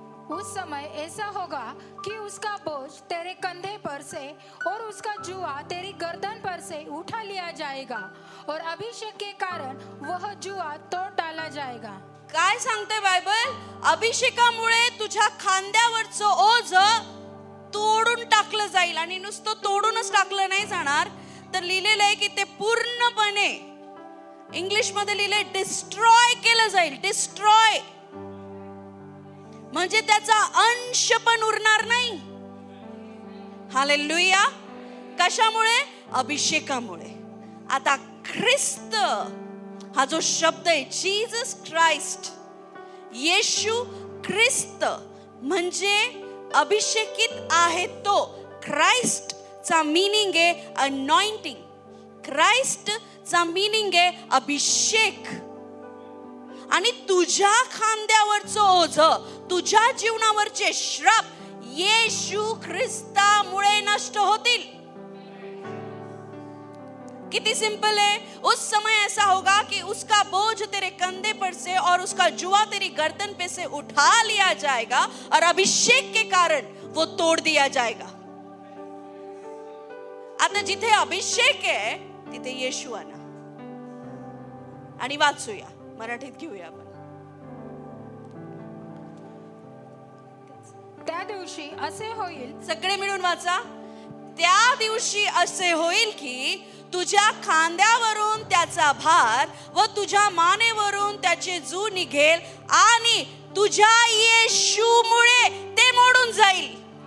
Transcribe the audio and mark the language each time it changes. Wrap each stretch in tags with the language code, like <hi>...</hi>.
<hi>उस समय ऐसा होगा कि उसका बोझ तेरे कंधे पर से और उसका जुआ तेरी गर्दन पर से उठा लिया जाएगा और अभिषेक के कारण वह जुआ तोड़ डाला जाएगा.</hi> <mr>काय सांगते बायबल? अभिषेकामुळे तुझ्या खांद्यावरचं ओझ तोडून टाकलं जाईल. आणि नुसतं तोडूनच टाकलं नाही जाणार, तर लिहिलेलं आहे की ते पूर्णपणे, इंग्लिश मध्ये लिहिलंय डिस्ट्रॉय केलं जाईल. डिस्ट्रॉय म्हणजे त्याचा अंश पण उरणार नाही. हालेलुया. कशामुळे? अभिषेकामुळे. आता ख्रिस्त हा जो शब्द आहे, जीसस क्राइस्ट, येशू ख्रिस्त म्हणजे अभिषेकित आहे तो. ख्राइस्ट चा मीनिंग आहे अनॉइंटिंग. ख्राइस्ट चा मीनिंग आहे अभिषेक. आणि तुझ्या खांद्यावरचं ओझ, तुझ्या जीवनावरचे श्राप येशू ख्रिस्तामुळे नष्ट होतील. किती सिंपल है.</mr> <hi>उस समय ऐसा होगा कि उसका बोझ तेरे कंधे पर से और उसका जुआ तेरी गर्दन पे से उठा लिया जाएगा और अभिषेक के कारण वो तोड़ दिया जाएगा.</hi> <mr>आता जिथे अभिषेक आहे तिथे येशू आणा. आणि वाचूया, मराठीत घेऊया आपण. त्या दिवशी असे होईल, सगळे मिळून वाचा. त्या दिवशी असे होईल की तुझ्या खांद्यावरून त्याचा भार व तुझ्या मानेवरून त्याचे जू निघेल आणि तुझ्या येशूमुळे ते मोडून जाईल.</mr>